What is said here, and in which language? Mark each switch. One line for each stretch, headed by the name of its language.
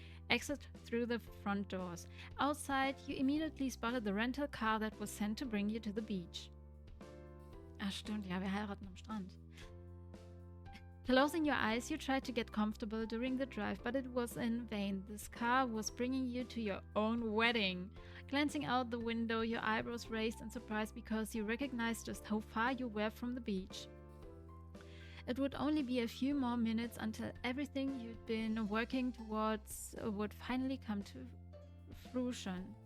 English: Exit through the front doors. Outside, you immediately spotted the rental car that was sent to bring you to the beach.
German: Ach stimmt, ja, wir heiraten am Strand.
English: Closing your eyes, you tried to get comfortable during the drive, but it was in vain. This car was bringing you to your own wedding. Glancing out the window, your eyebrows raised in surprise because you recognized just how far you were from the beach. It would only be a few more minutes until everything you'd been working towards would finally come to fruition.